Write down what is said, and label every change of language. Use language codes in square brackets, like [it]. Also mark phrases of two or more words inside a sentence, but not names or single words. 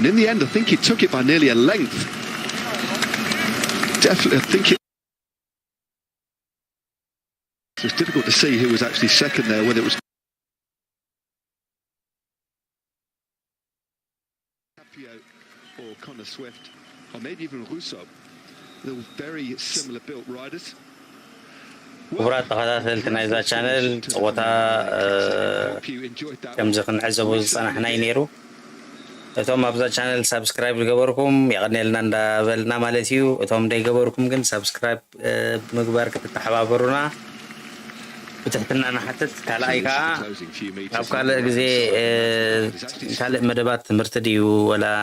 [en] In the end, I think he took it by nearly a length. Definitely, I think it was difficult to see who was actually second there, whether it was Capio or Connor Swift, or maybe even Rousseau. They're all very similar built riders. [ti] ክቡራት ተኸታተልቲ ናይዛ ቻነል ፀወታ ከምዚ ክንዕዘቦ ዝፀናሕና እዩ ነይሩ እቶም ኣብዛ ቻነል ሳብስክራይብ ዝገበርኩም የቀኒልና እንዳበልና ማለት እዩ እቶም እንዳይገበርኩም ግን ሳብስክራይብ ምግባር ክትተሓባበሩና ብትሕትና ንሓትት ካልኣይ ከዓ ኣብ ካልእ ግዜ ካልእ መደባት ትምህርቲ ድዩ ወላ